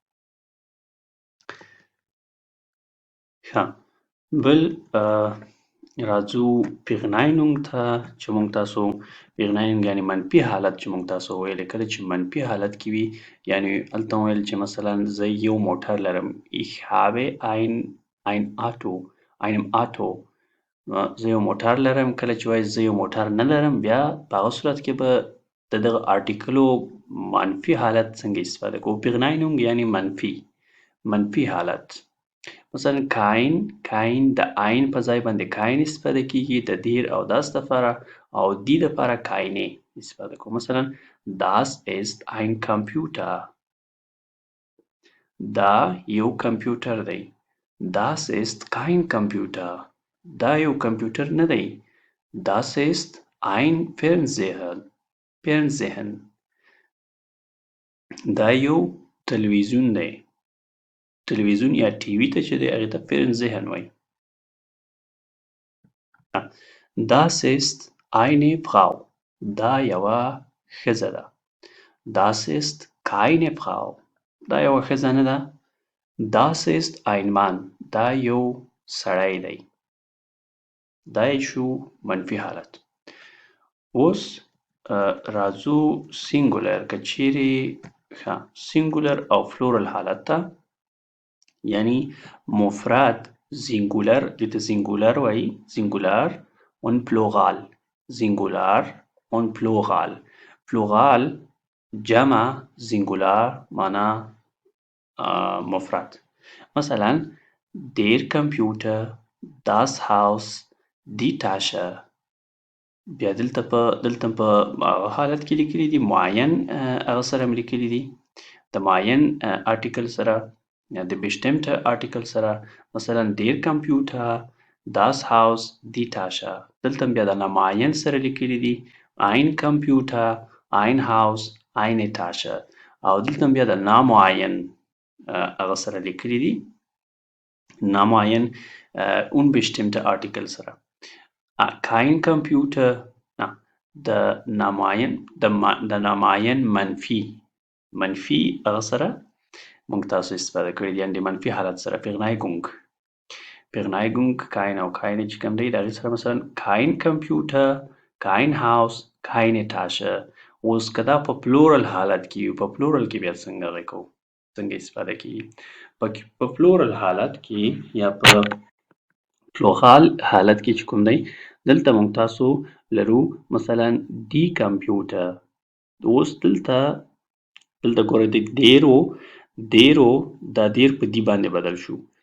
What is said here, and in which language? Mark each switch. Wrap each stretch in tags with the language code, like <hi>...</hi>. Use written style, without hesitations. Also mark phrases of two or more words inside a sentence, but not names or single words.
<ps>ښه، بل راځو پیغناینونګ ته چې موږ تاسو پیغناینونګ یعنی منفي حالت چې موږ تاسو ویلی، کله چې منفي حالت کې وي یعنی هلته مو ویل چې مثلا زه یو موټر لرم</ps> <de>ich habe ein Auto، einem Auto،</de> <ps>زه یو موټر لرم. کله چې وایي زه یو موټر نه لرم بیا په هغه صورت کې به د دغه آرټیکلو منفي حالت څنګه استفاده کوو. پیغناینونګ یعنی منفي حالت. مثلا kein د عین په ځای باندې kein استفاده کیږي د دیر او داس دپاره، او دی دپاره keine استفاده کوو.</ps> <de>مثلا das ist ein Computer،</de> <ps>دا یو کمپیوټر دی.</ps> <de>das ist kein Computer،</de> <ps>دا یو کمپیوټر نه دی.</ps> <de>das ist ein Fernsehen،</de> <ps>دا یو تلویزیون دی. تلویزیون یا ټي وي ته چې دی هغې ته فرنزهن وایي.</ps> <de>Das ist eine Frau،</de> <ps>دا یوه ښځه ده.</ps> <de>Das ist keine Frau،</de> <ps>دا یوه ښځه نه ده.</ps> <de>Das ist ein Mann،</de> <ps>دا یو سړی دی. دا یې شو منفي حالت. اوس راځو سینګولر، که چیرې سینګولر او فلورل حالت ته، یعنی مفرد زینګولر، دې ته زینګولر وایي،</ps> <de>Singular und Plural, Singular und Plural,</de> <ps>پلورال جمع، زینګولر معنا مفرد.</ps> <de>مثلا der Computer، das Haus، die Tasche.</de> <ps>بیا دلته په هغه حالت کې لیکلي دي معین، هغه سره مې لیکلي دي د معین آرټیکل سره یا د</ps> <de>bestimmte article</de> <ps>سره مثلا</ps> <de>der Computer das Haus die Tasche</de> <ps>دلته بیا د نامعین سره لیکلي دي</ps> <de>ein Computer ein Haus eine Tasche</de> <ps>او دلته بیا د نامعین هغه سره لیکلي دي نامعین</ps> <de>unbestimmte article</de> <ps>سره</ps> <de>kein Computer</de> <ps>د نامعین منفي هغه سره موږ تاسو استفاده کړې دي یعنې د منفي حالت سره</ps> <de>Vergneigung kein</de> <ps>او keine چې کوم دی د هغې سره مثلا</ps> <de>kein Computer kein Haus keine Tasche</de> <ps>اوس که دا په پلورل حالت کې وي په پلورل کې بیا څنګه هغې کوو څنګه استفاده کېږي په پلورل حالت کې یا په پلوغال حالت کې چې کوم دی دلته موږ تاسو لرو مثلا</ps> <de>die Computer</de> <ps>اوس دلته ګوره د دیرو دا دیر په دی باندې بدل شو</ps>